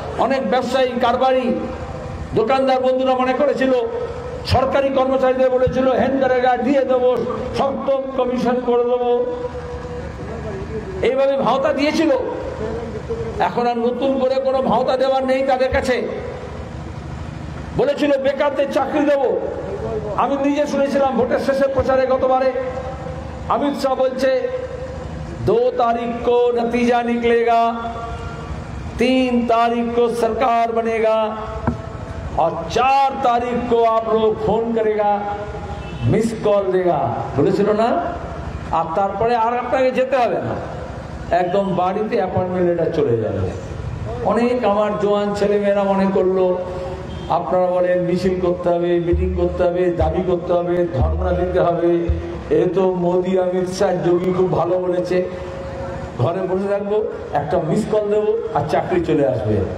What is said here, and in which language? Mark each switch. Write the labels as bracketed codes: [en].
[bn] অনেক ব্যবসায়ী, কারবারি, দোকানদার বন্ধুরা মনে করেছিল, সরকারি কর্মচারীদের বলেছিল হ্যান্ডারেগা দিয়ে দেবো, সপ্তম কমিশন করে দেবো, এইভাবে ভাওতা দিয়েছিল। এখন আর নতুন করে কোনো ভাওতা দেওয়ার নেই তাদের কাছে। বলেছিল বেকারদের চাকরি দেবো। আমি নিজে শুনেছিলাম ভোটের শেষের প্রচারে গতবারে [hi] अमित शाह बोलছে 2 तारीख को नतीजा निकलेगा, 3 तारीख को सरकार बनेगा और 4 तारीख को आप लोग फोन करेगा, मिस कॉल देगा। [bn] বলেছিল না? আর তারপরে আর আপনাকে যেতে হবে না, একদম বাড়িতে অ্যাপয়েন্টমেন্ট লেটার চলে যাবে। অনেক আমার জোয়ান ছেলেমেয়েরা মনে করলো আপনারা বলেন মিছিল করতে হবে, মিটিং করতে হবে, দাবি করতে হবে, ধর্ণা দিতে হবে, এ তো মোদি, অমিত শাহ, যোগী খুব ভালো বলেছে, ঘরে বসে থাকবো, একটা মিস কল দেবো আর চাকরি চলে আসবে।